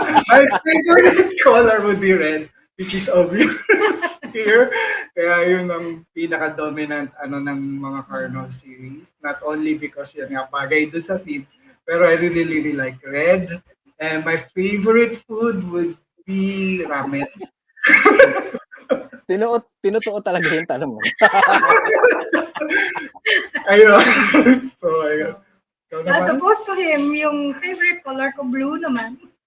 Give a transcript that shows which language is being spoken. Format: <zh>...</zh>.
<en>My favorite color would be red, which is obvious here.</en> <tl>Kaya yun ang pinaka-dominant ng mga Carnal series.</tl> <en>Not only because</en> <tl>yun nga bagay doon sa theme,</tl> <en>pero I really, really like red. And my favorite food would be ramen.</en> <tl>Tinutuo talaga yung tanong mo. Ayun. So, ayun.</tl> <en>As opposed to him, yung favorite color ko, blue naman.</en>